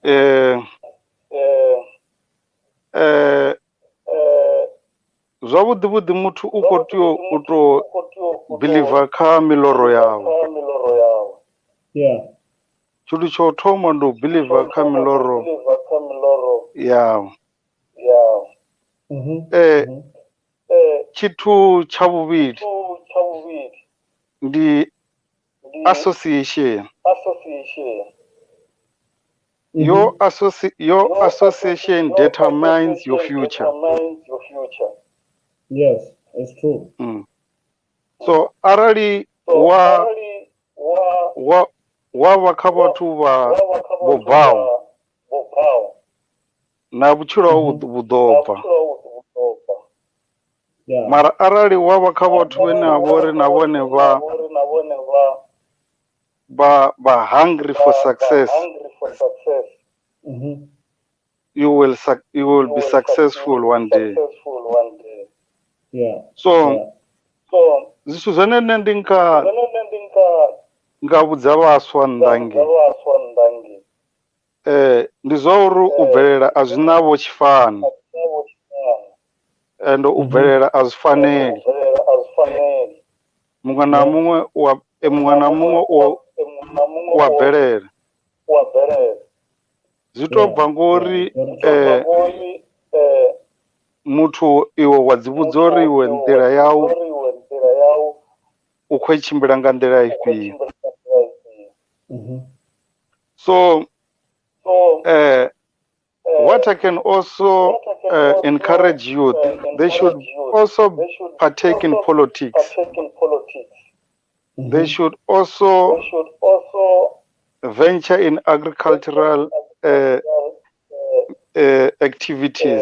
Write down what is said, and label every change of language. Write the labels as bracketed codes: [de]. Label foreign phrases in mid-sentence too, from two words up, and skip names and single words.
[ve] zwavhuḓi vhuḓi muthu u kho tea u to biḽiva kha miḽoro yawe. [en] Yeah. [ve] Tshithu tsho thoma ndi u biḽiva kha miḽoro yawe. Tshithu tsha vhuvhili ndi association. [en] Your association determines your future. Yes, it's true. [ve] So arali wa vha kha vhathu vha vho bvaho na vhutshilo hau vhu ḓo bva. [en] Yeah. [ve] Mara arali wa vha kha vhathu vhane ha vha uri na vhone vha [en] hungry for success, you will be successful one day. Yeah. [ve] So zwithu zwine nṋe ndi nga vhudza vhaswa nnḓangi ndi zwa uri u bvelela a zwi na vho tshifani, and u bvelela a zwi faneli. Muṅwe na muṅwe u wa bvelela. Zwi to bva ngori muthu iwe wa dzi vhudza uri iwe nḓila yau u khou tshimbila nga nḓila ifhio. [en] So what I can also encourage youth, they should also partake in politics. They should also venture in agricultural activities.